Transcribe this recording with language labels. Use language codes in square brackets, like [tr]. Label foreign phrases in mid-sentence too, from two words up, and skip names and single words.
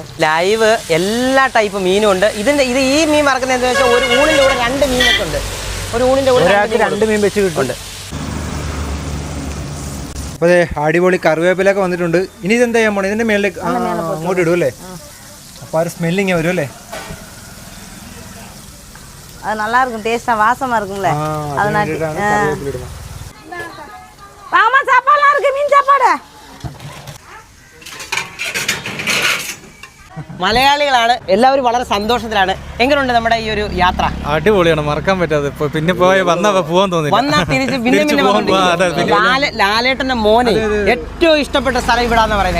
[ml] ലൈവ് എല്ലാ ടൈപ്പ് മീനും ഉണ്ട്. ഇത് ഈ മീൻ മറക്കുന്നത് എന്താ വെച്ചാൽ ഒരു ഊണിന്റെ കൂടെ 2 മീനൊക്കെ ഉണ്ട്. ഒരു ഊണിന്റെ കൂടെ 2 മീൻ വെച്ച് കിട്ടുന്നുണ്ട്. അപ്പോൾ അടിപൊളി കറിവേപ്പിലൊക്കെ വന്നിട്ടുണ്ട്. ഇനി ഇതെന്താ ചെയ്യാൻ പോണേ? ഇതിന്റെ മേളിലേക്ക് അങ്ങോട്ട് ഇടും അല്ലേ? അപ്പോൾ ഒരു സ്മെല്ലിങ് വരും അല്ലേ? [ta] அது நல்லா இருக்கும். டேஸ்டா வாசமா இருக்கும்ல. அதனால வாமா சாப்பாடுலாம் இருக்கு. மீன் சாப்பாடு. [ml] മലയാളികളാണ് എല്ലാവരും. വളരെ സന്തോഷത്തിലാണ്. എങ്ങനെയുണ്ട് നമ്മുടെ ഈ ഒരു യാത്ര? അടിപൊളിയാണ്, മറക്കാൻ പറ്റാതെ. പിന്നെ പോവാൻ തോന്നി. ലാലേട്ടന്റെ മോനെ ഏറ്റവും ഇഷ്ടപ്പെട്ട സ്ഥലം ഇവിടാന്ന് പറയുന്നത്.